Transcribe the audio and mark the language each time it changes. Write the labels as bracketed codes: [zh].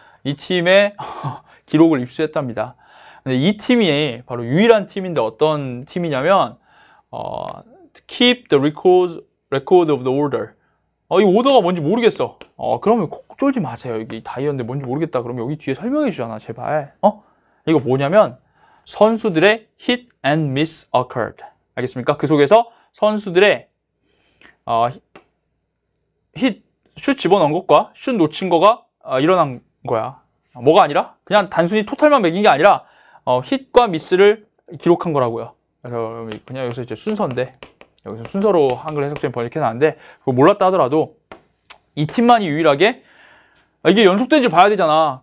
[ko] 이 팀의 기록을 입수했답니다. 근데 이 팀이 바로 유일한 팀인데 어떤 팀이냐면 [en] Keep the record of the order. [ko] 이 오더가 뭔지 모르겠어. 그러면 콕 쫄지 마세요. 여기 다이어인데 뭔지 모르겠다. 그러면 여기 뒤에 설명해 주잖아, 제발. 이거 뭐냐면 선수들의 [en] hit and miss occurred. [ko] 알겠습니까? 그 속에서 선수들의 hit 슛 집어넣은 것과 슛 놓친 거가 일어난 거야. 뭐가 아니라 그냥 단순히 토탈만 매긴 게 아니라 hit과 miss를 기록한 거라고요. 그래서 그냥 여기서 이제 순서인데 여기서 순서로 한글 해석점이 번역해 놨는데 그거 몰랐다 하더라도 이 팀만이 유일하게 이게 연속된지 봐야 되잖아.